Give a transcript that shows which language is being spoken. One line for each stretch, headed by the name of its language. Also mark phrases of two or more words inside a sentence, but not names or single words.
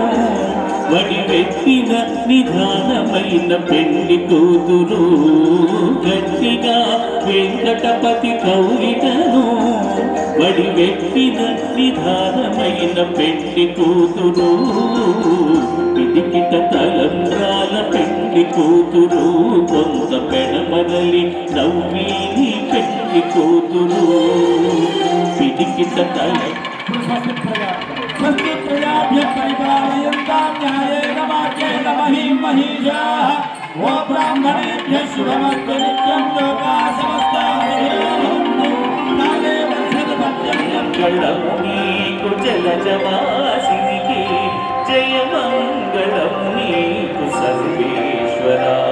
Telugu: వడివెత్తిన నిధానమైన పెళ్లి కూతురు గట్టిగా వెంకటపతి కౌగిటను వడివెత్తిన నిధానమైన పెళ్లి కూతురు పిడికిట తలంబ్రాల పెళ్లి కూతురు కొంత పెడమరలి నవ్వేని పెళ్లి కూతురు పిడికిట తల
Sanskrit: స్వస్తి ప్రజాభ్య పరిపాలయంతాం న్యాయేన మార్గేణ మహీం మహీషాః ఓ బ్రాహ్మణేభ్య శుభమస్తు నిత్యం లోకాః సమస్తాః సుఖినో కాలే వర్షద్పర్జన్యం
Telugu: మంగళం నీకు జలజవాసినికి జయ మంగళం నీకు సర్వేశ్వరా